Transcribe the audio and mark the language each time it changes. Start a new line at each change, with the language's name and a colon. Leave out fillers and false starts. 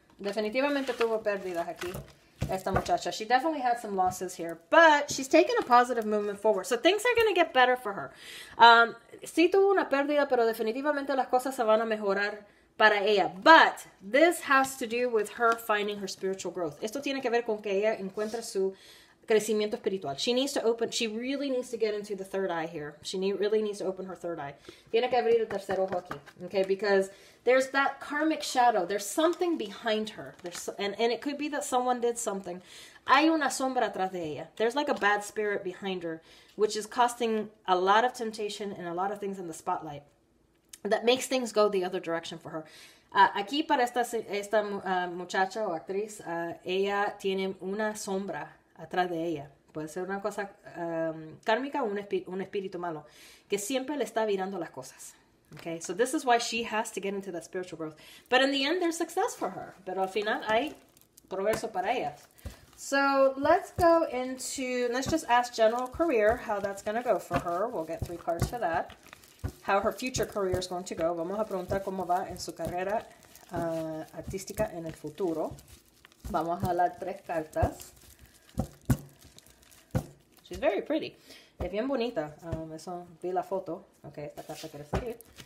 Spanish: Definitivamente tuvo pérdidas aquí, esta muchacha.
English: She definitely had some losses here, but she's taken a positive movement forward. So things are going to get better for her.
Spanish: Sí tuvo una pérdida, pero definitivamente las cosas se van a mejorar para ella.
English: But this has to do with her finding her spiritual growth.
Spanish: Esto tiene que ver con que ella encuentre su crecimiento espiritual.
English: She really needs to get into the third eye here. Really needs to open her third eye.
Spanish: Tiene que abrir el tercer ojo aquí.
English: Okay, because there's that karmic shadow. There's something behind her. And it could be that someone did something.
Spanish: Hay una sombra atrás de ella.
English: There's like a bad spirit behind her, which is costing a lot of temptation and a lot of things in the spotlight. That makes things go the other direction for her.
Spanish: Aquí para esta muchacha o actriz, ella tiene una sombra atrás de ella. Puede ser una cosa kármica o un espíritu malo que siempre le está virando las cosas.
English: Okay, so this is why she has to get into that spiritual growth. But in the end, there's success for her.
Spanish: Pero al final hay progreso para ella.
English: So let's just ask general career, how that's going to go for her. We'll get 3 cards for that. How her future career is going to go.
Spanish: Vamos a preguntar cómo va en su carrera artística en el futuro. Vamos a jalar 3 cartas.
English: She's very pretty.
Spanish: Es bien bonita. Eso, vi la foto. Okay, esta carta quiere seguir.